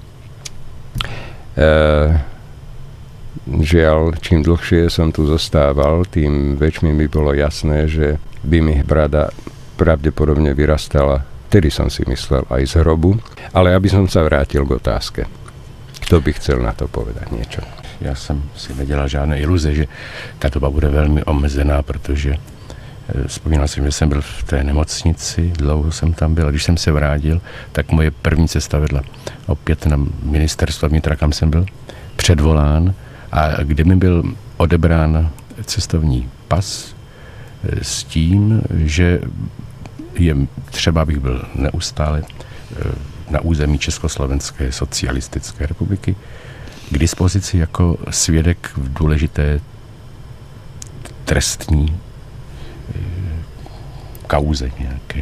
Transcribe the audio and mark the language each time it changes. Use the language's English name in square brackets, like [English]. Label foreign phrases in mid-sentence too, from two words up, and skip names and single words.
[Slovak] Žiaľ, čím dlhšie som tu zostával, tým väčšmi mi bolo jasné, že by mi brada pravdepodobne vyrastala, tedy som si myslel, aj z hrobu. Ale aby som sa vrátil k otázke. Kto by chcel na to povedať niečo? [Czech] Já jsem si nedělal žádné iluze, že ta doba bude velmi omezená, protože vzpomínal jsem, že jsem byl v té nemocnici, dlouho jsem tam byl, a když jsem se vrátil, tak moje první cesta vedla opět na ministerstvo vnitra, kam jsem byl předvolán a kde mi byl odebrán cestovní pas s tím, že je třeba, abych byl neustále na území Československé socialistické republiky k dispozici jako svědek v důležité trestní kauze nějaké.